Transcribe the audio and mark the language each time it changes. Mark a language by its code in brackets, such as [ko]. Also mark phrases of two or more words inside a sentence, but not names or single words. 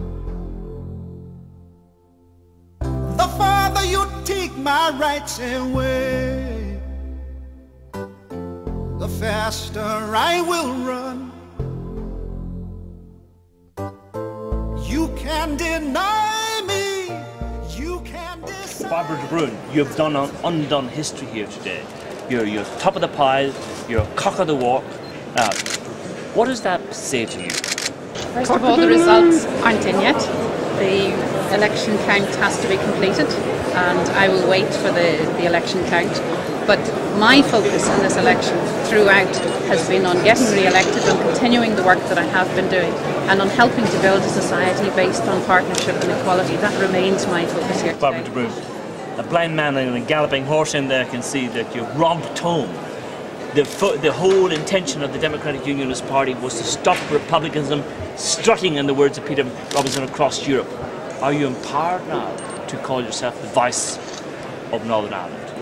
[en] The farther you take my rights away, the faster I will run. You can deny me, you can decide. Bairbre de Brun, you've done an undone history here today. You're top of the pile, you're cock of the walk. What does that say to you? First of all, the results aren't in yet. The election count has to be completed, and I will wait for the election count. But my focus in this election throughout has been on getting re-elected, on continuing the work that I have been doing, and on helping to build a society based on partnership and equality. That remains my focus here today. Bairbre de Brun, a blind man and a galloping horse in there can see that you've robbed home. The whole intention of the Democratic Unionist Party was to stop republicanism strutting, in the words of Peter Robinson, across Europe. Are you empowered now to call yourself the vice of Northern Ireland?